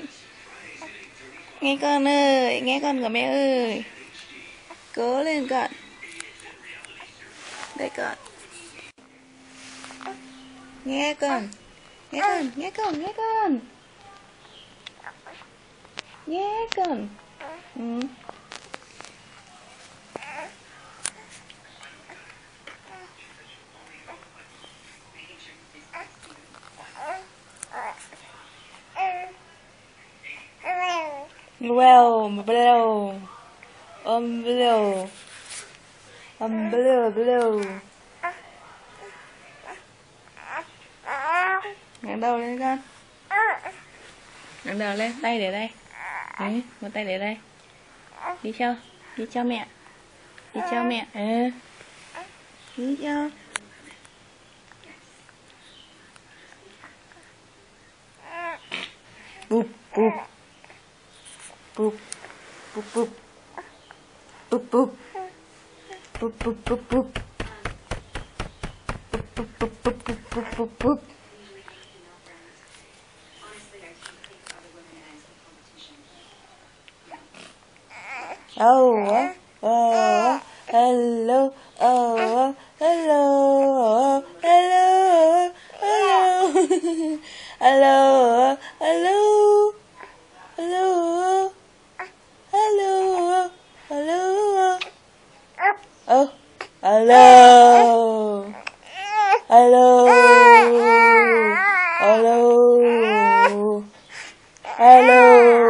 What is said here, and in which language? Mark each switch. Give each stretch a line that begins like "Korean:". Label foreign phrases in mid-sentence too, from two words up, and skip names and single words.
Vietnamese: Nghe con ơi, nghe con của mẹ ơi. Cố lên con. Đây con. Nghe con. Nghe con, nghe con, nghe con. Nghe con. Ừ.
English: Well, blow. Blow. Blow, blow.
Vietnamese: Ngẩng đầu lên con. Ngẩng đầu lên, tay để đây. Đấy, một tay để đây. Đi cho mẹ. Đi cho mẹ. Ừ. Đi cho. Bụp, bụp. Bụp, bụp, bụp. Bụp, bụp. Bụp, bụp, bụp, bụp. Bụp, bụp, bụp, bụp, bụp, bụp, bụp.
English: Oh, oh, hello, oh, hello, hello, hello, hello, hello, hello, hello, hello, oh, hello, hello, hello, hello.